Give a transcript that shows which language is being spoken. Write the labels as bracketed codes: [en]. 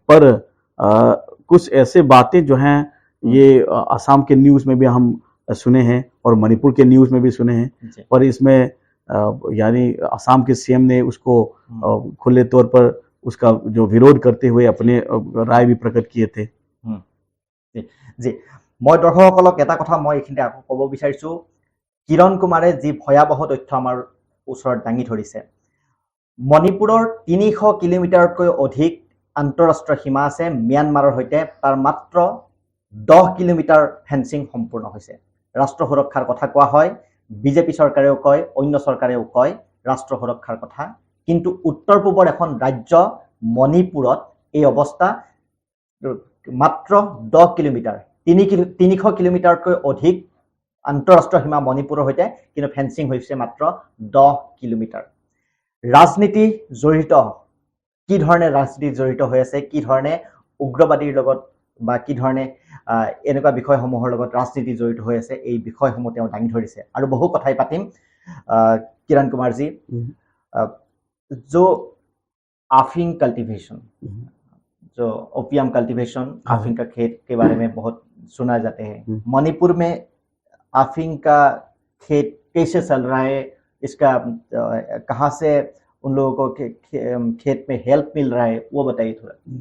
[hi] पर कुछ ऐसे बातें जो हैं ये असम के न्यूज़ में भी हम सुने हैं और मणिपुर के न्यूज़ में भी सुने हैं पर इसमें यानी असम के सीएम ने उसको खुले तौर पर उसका जो विरोध करते हुए अपने राय भी प्रकट किए थे। जी मैं [as] दर्शकসকলক এটা কথা মই এইখিনিতে আকৌ ক'ব বিচাৰিছোঁ, কিৰণ কুমাৰে যি ভয়াবহ তথ্য আমাৰ ওচৰত দাঙি ধৰিছে। মণিপুৰৰ 300 কিলোমিটাৰতকৈ অধিক আন্তঃৰাষ্ট্ৰীয় সীমা আছে ম্যানমাৰৰ সৈতে, তাৰ মাত্ৰ 10 কিলোমিটাৰ ফেন্সিং সম্পূৰ্ণ হৈছে। ৰাষ্ট্ৰ সুৰক্ষাৰ কথা কোৱা হয়, বিজেপি চৰকাৰেও কয়, অন্য চৰকাৰেও কয় ৰাষ্ট্ৰ সুৰক্ষাৰ কথা, কিন্তু উত্তৰ পূবৰ এখন ৰাজ্য মণিপুৰত এই অৱস্থা মাত্ৰ 10 কিলোমিটাৰ 300 কিলোমিটাৰতকৈ অধিক আন্তঃৰাষ্ট্ৰীয় সীমা মণিপুৰৰ সৈতে, কিন্তু ফেন্সিং হৈছে মাত্ৰ 10 কিলোমিটাৰ। ৰাজনীতি জড়িত, কি ধৰণে ৰাজনীতি জড়িত হৈ আছে, কি ধৰণে উগ্ৰবাদীৰ লগত বা কি ধৰণে এনেকুৱা বিষয়সমূহৰ লগত ৰাজনীতি জড়িত হৈ আছে এই বিষয়সমূহ তেওঁ দাঙি ধৰিছে আৰু বহু কথাই পাতিম। [hi] किरण कुमार जी, जो आफिंग कल्टीवेशन, जो ओपियम कल्टीवेशन, आफिंग का खेत के बारे में बहुत सुना जाते हैं, मणिपुर में आफिंग का खेत कैसे चल रहा है, इसका कहाँ से उन लोगों को खेत में हेल्प मिल रहा है, वो बताइए थोड़ा।